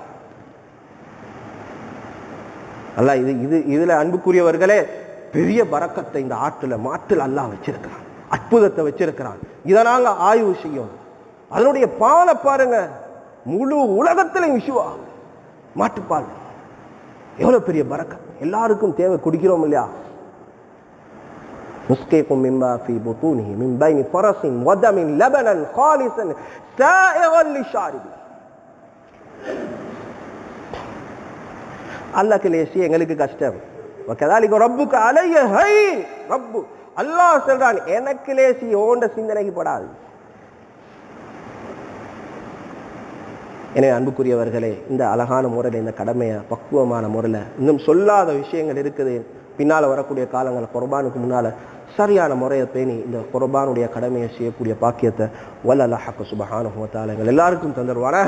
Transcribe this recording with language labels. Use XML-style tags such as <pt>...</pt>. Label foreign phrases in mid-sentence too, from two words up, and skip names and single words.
<ta>அல்லாஹ் இதுல அன்புக்குரியவர்களே பெரிய பரக்கத்தை இந்த ஆட்டுல மாட்டுல அல்லாஹ் வச்சிருக்கிறான், அற்புதத்தை வச்சிருக்கிறான். இதை நாங்க ஆய்வு செய்யும். அதனுடைய பாலை பாருங்க, முழு உலகத்திலையும் விஷுவா மாட்டுப்பால் எவ்வளவு பெரிய பரக்கத். எல்லாருக்கும் தேவை, குடிக்கிறோம் இல்லையா?</ta> <ar>نسقيكم مما في بطونه من بين فرس ودم لبنا خالصا سائغا للشاربين.</ar> <ta>அல்லாஹ்க்கு லேசி, எங்களுக்கு கஷ்டம்.</ta> <ar>وكذلك ربك علي هين.</ar> <ta>ரப்பு அல்லாஹ் சொல்றான், எனக்கு லேசி, ஓண்ட சிந்தனைக்கு படாது. எனவே அன்புக்குரியவர்களே, இந்த அழகான முறையில் இந்த கடமையை பக்குவமான முறையில், இன்னும் சொல்லாத விஷயங்கள் இருக்குது. பின்னால் வரக்கூடிய காலங்கள் குர்பானுக்கு முன்னால் சரியான முறையை பேணி இந்த குர்பானுடைய கடமையை செய்யக்கூடிய பாக்கியத்தை வல்ல ஹக்கு</ta> <ar>سبحانه وتعالى</ar> <ta>எங்கள் எல்லாருக்கும் தந்தருவானாக.</ta>